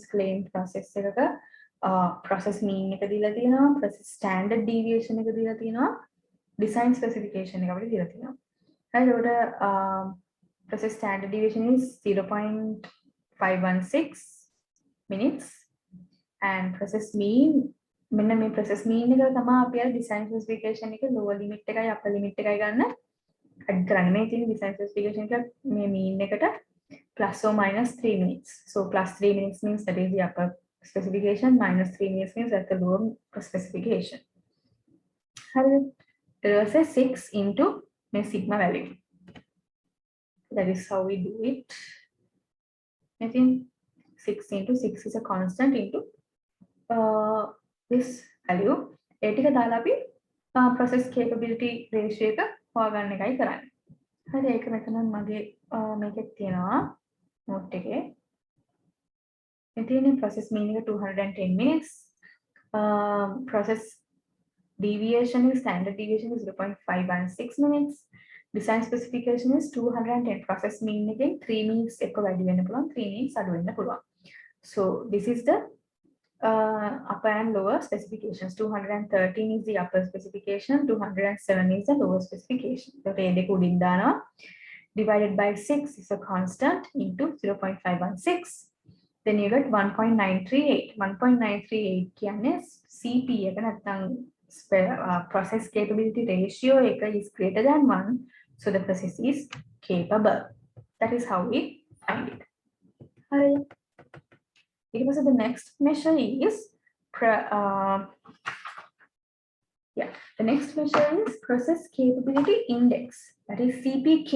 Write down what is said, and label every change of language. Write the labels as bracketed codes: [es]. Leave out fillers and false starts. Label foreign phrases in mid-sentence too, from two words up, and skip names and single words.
[si] claim process එකක [en] process mean [si] එක දීලා තියෙනවා, [en] process standard deviation [si] එක දීලා තියෙනවා, [en] design specification [si] එක අපිට දීලා තියෙනවා. හරි ඒකට [en] process standard deviation is 0.516 minutes and process mean [si] මෙන්න මේ [en] process mean [si] එක තමයි අපි අර [en] design specification [si] එකේ [en] lower limit [si] එකයි [en] upper limit [si] එකයි ගන්න add කරන්නේ. මේ තියෙන [en] design specification [si] එක මේ mean එකට [en] plus or minus 3 minutes. So plus 3 minutes means that is the upper specification, minus 3 minutes means that's the lower specification. There was a 6 into my sigma value. That is how we do it. I think 6 into 6 is a constant into this value. [si] ඒටික දාලා අපි [en] process capability ratio [si] එක හොයාගන්න එකයි කරන්නේ. හරි ඒක මෙතන මගේ මේකෙත් තියෙනවා note එකේ. මෙතන [en] process mean [si] එක 210 minutes. [en] Process deviation is standard deviation is 0.516 minutes. Design specification is 210. Process mean [si] එකෙන් 3 minutes එක වැඩි වෙන්න පුළුවන්, 3 minutes අඩු වෙන්න පුළුවන්. [en] So this is the upper and lower specifications. 213 is the upper specification, 207 is the lower specification. [si] So දෙක උඩින් දානවා. [en] Divided by 6 is a constant into 0.516. Then you get 1.938. 1.938 [si] කියන්නේ CP එක නැත්නම් [en] process capability ratio is greater than 1, so the process is capable. That is how we find it. Alright. The next measure is the next measure is process capability index, that is CPK.